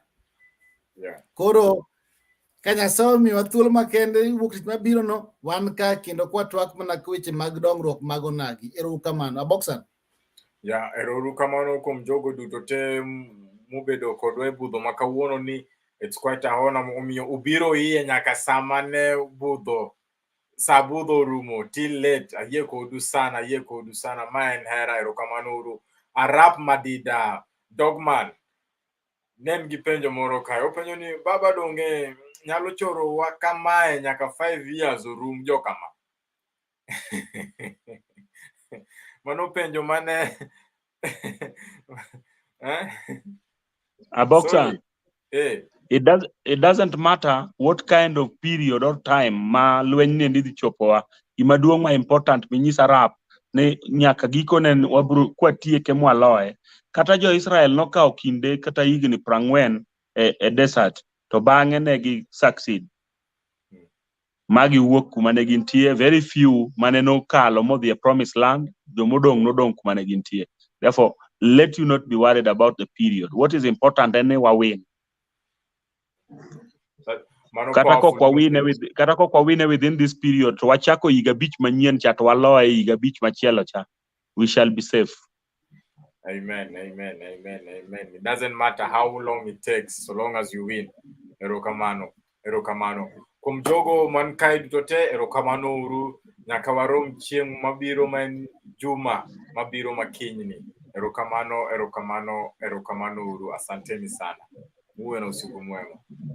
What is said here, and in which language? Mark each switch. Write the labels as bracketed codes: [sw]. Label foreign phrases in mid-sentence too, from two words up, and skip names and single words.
[luo] Koro ka Nyasaye omiyowa thuolo makende wuok tich mabiro no, wan ka kendo kwatwak mana weche mag dongruok mag Onagi. Erokamano. Aboksan. Erokamano kuom jogo duto te mubedo kodwa e budho ma kawuono ni. [en] It's quite a honor [luo] omiyo ubiro iye nyaka sama ne sa budho rumo [en] till late. [luo] Ayie kodu sana. Ma en hera. Erokamano uru. Arap Madida Dogman nen gi penjo moro kae. Openjo ni baba donge nyalo choro wa kamae nyaka 5 years orum jo kama. Mano penjo mane Aboksan. [en] It doesn't matter what kind of period or time [luo] ma lweny ne ndidhi chopowa. Gima duong' ma important minyisa rap ne nyaka giko ne wabro kwatieke mwaloe. Kata jo Israel nokawo kinde kata higni 40 e desert to bang'e ne gi succeed. Magi wuok kuma ne gintie, [en] very few [luo] mane no kalo modhi e [en] promised land, [luo] jomodong nodong kuma ne gintie. [en] Therefore, let you not be worried about the period. What is important [luo] ene wawin. Kata kok wawine [en] within this period [luo] to wachako higa bich manyien cha to waloe higa bich machielo cha, [en] we shall be safe. Amen. It doesn't matter how long it takes, so long as you win. [luo] Erokamano. Kum jogo man kae duto te, erokamano uru. Nyaka warom chieng' mabiro man juma mabiro makinyni. Erokamano uru. [sw] Asanteni sana. Muwe na usiku mwema.